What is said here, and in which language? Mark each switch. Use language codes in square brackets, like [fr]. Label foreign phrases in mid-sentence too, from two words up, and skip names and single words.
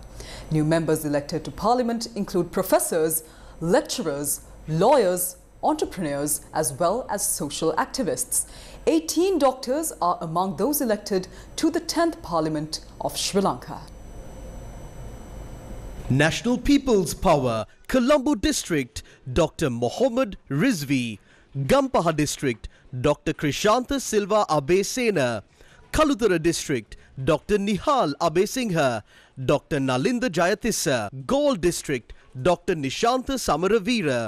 [en] New members elected to Parliament include professors, lecturers, lawyers, entrepreneurs as well as social activists. 18 doctors are among those elected to the 10th Parliament of Sri Lanka. National People's Power, Colombo District, Dr. Mohammed Rizvi. Gampaha District, Dr. Krishantha Silva Abesena. Kalutara District, Dr. Nihal Abesingha. Dr. Nalinda Jayatissa. Gaul District, Dr. Nishantha Samaravira.